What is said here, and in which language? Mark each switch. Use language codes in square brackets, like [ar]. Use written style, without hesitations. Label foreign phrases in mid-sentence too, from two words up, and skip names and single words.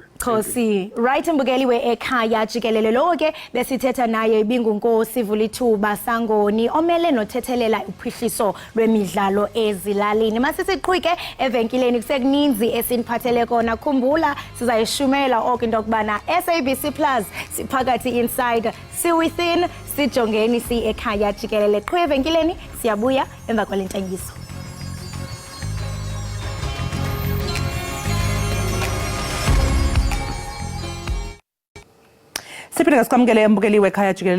[xh] Khosi right mbukeli we-Ekhaya Jikelele lo ke besithetha naye ibingunkosi Vulithuba Sangoni omele nothethelela uphuhliso lwemidlalo ezilalini. Masisiqhwike evenkileni kusekuninzi esiniphathele kona. Khumbula sizayishumela oku into yokubana SABC Plus siphakathi inside si within sijongeni si Ekhaya Jikelele. Qhwe evenkileni siyabuya emva kwalentengiso. Siphinde sikwamukele embukeli wekhaya Jikelele.